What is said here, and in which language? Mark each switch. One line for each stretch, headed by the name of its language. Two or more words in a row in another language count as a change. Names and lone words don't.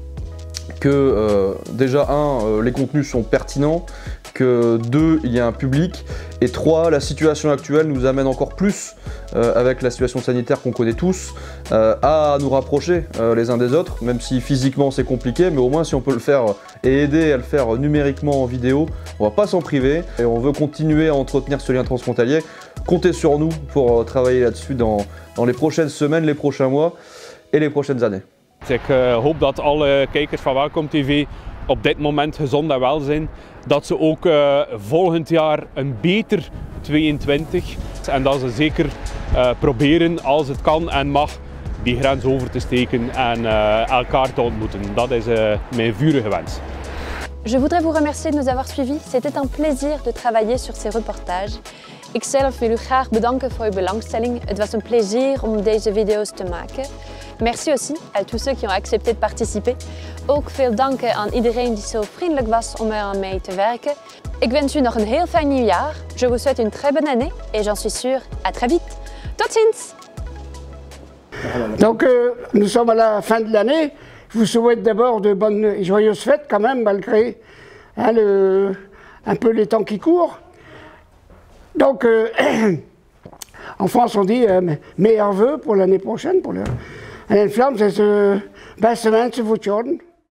French: que déjà les contenus sont pertinents, que 2, il y a un public, et 3, la situation actuelle nous amène encore plus, avec la situation sanitaire qu'on connaît tous, à nous rapprocher les uns des autres, même si physiquement c'est compliqué, mais au moins si on peut le faire et aider à le faire numériquement en vidéo, on va pas s'en priver, et on veut continuer à entretenir ce lien transfrontalier. Comptez sur nous pour travailler là-dessus dans les prochaines semaines, les prochains mois et les prochaines années.
Dutch: Ik hoop dat alle kijkers van Welkom TV op dit moment gezond en wel zijn. Dat ze ook volgend jaar een beter 22 en dat ze zeker proberen als het kan en mag die grens over te steken en elkaar te ontmoeten. Dat is mijn vurige wens.
French: Je voudrais vous remercier de nous avoir suivis. C'était un plaisir de travailler sur ces reportages.
Dutch: Ikzelf wil u graag bedanken voor uw belangstelling. Het was een plezier om deze video's te maken.
French: Merci aussi à tous ceux qui ont accepté de participer.
Dutch: Ook veel dank aan iedereen die zo vriendelijk was om er aan mee te werken. Ik wens u nog een heel fijn nieuwjaar.
French: Je vous souhaite une très bonne année et j'en suis sûre à très vite.
Dutch: Tot ziens!
French: Donc nous sommes à la fin de l'année. Je vous souhaite d'abord de bonnes et joyeuses fêtes quand même, malgré un peu les temps qui courent. Donc en France on dit meilleurs vœux pour l'année prochaine.
Dutch: En in Vlaams is beste wensen voor het jaar.